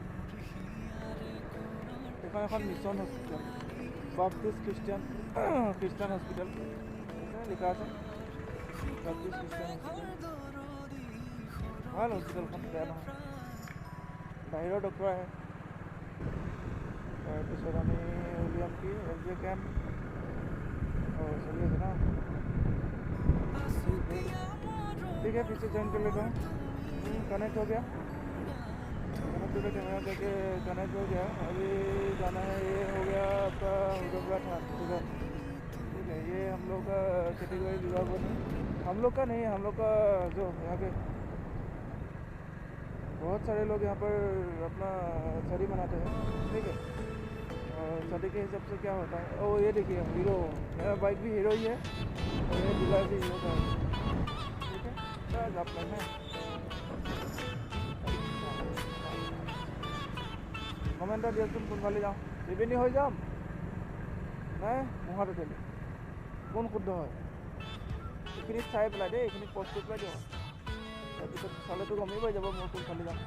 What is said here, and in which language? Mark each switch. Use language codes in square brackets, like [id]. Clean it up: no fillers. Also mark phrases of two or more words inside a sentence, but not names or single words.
[as] এইখন এখন মিছন হস্পিটেল, বাপ্টিষ্ট খ্ৰীষ্টান হস্পিটেল লিখা আছে, বাপ্টিষ্ট খ্ৰীষ্টান হস্পিটেল। ভাল হস্পিটেলখন, বেয়া নহয়, বাহিৰৰ ডক্টৰ আহে। তাৰপিছত আমি উলিয়াম কি LJ কেম্প চলি আছে না, [hi] ठीक है, पीछे ज्वाइन कर लेता हूँ। कनेक्ट हो गया, कैमरा करके कनेक्ट हो गया। अभी जाना है, ये हो गया आपका हुडोबरा था, ठीक है। ये हम लोग का कैटेगरी विभाग नहीं, हम लोग का नहीं, हम लोग का जो यहाँ पे बहुत सारे लोग यहाँ पर अपना छड़ी मनाते हैं, ठीक है। और छड़ी के हिसाब से क्या होता है, ये देखिए हीरो, मेरा बाइक भी हीरो ही है और ये डीलर भी हीरो का है, ठीक है। बस आप करना है [as] কমেণ্ট এটা দিয়কচোন, কোনফালে যাওঁ, ত্ৰিবেণী হৈ যাম নাই মহাত হোটেল, কোন শুদ্ধ হয় এইখিনিত চাই পেলাই দেই, এইখিনিত পষ্ট কৰি পেলাই দিওঁ। তাৰপিছত চালেতো গমেই পাই যাব মোৰ কোনফালে যাম।